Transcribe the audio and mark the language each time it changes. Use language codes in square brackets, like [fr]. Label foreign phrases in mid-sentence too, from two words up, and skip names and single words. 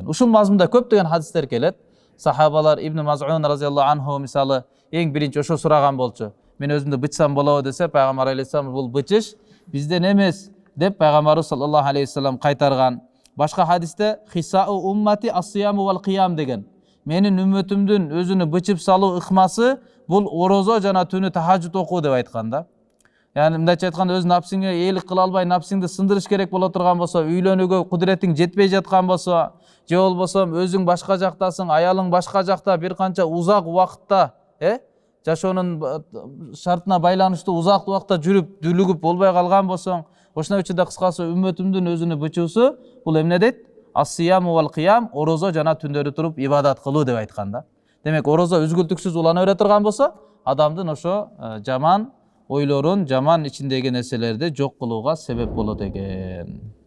[ky] Ушул мазмунда көптөгөн хадистер келет. Сахабалар Ибн Маз'ун [ar] رضي الله عنه [ky] мисалы эң биринчи ошо сураган болчу. Мен өзүмдү бычсам болобу десе, пайгамбар алейхиссалам бул бычыш бизден эмес деп пайгамбарыбыз [ar] صلى الله عليه وسلم [ky] кайтарган. Башка хадисте [ar] خصاء أمتي الصيام والقيام [ky] деген. Менин үммөтүмдүн өзүнү бычып салуу ыкмасы бул орозо жана түнү тахажжуд окуу деп айткан да. Yani мындайча айтканда өз напсиңе ээлик кыла албай, напсиңди сындырыш керек боло турган болсо, үйлөнүүгө кудуретиң жетпей жаткан болсо, же болбосо өзүң башка жактасың, аялың башка жакта бир канча узак убакытта, жашоонун шартына байланыштуу узак убакытта жүрүп, дүлүгүп болбой калган болсоң, ошондой учурда кыскасы үммөтүмдүн өзүнү бычуусу бул эмне дейт? [ar] الصيام والقيام, [ky] орозо жана түндөрү туруп ибадат кылуу деп айткан да. Демек орозо үзгүлтүксүз улана бере турган болсо, адамдын ошо жаман ойлорун, жаман ичиндеги нерселерди жок кылууга себеп болот экен.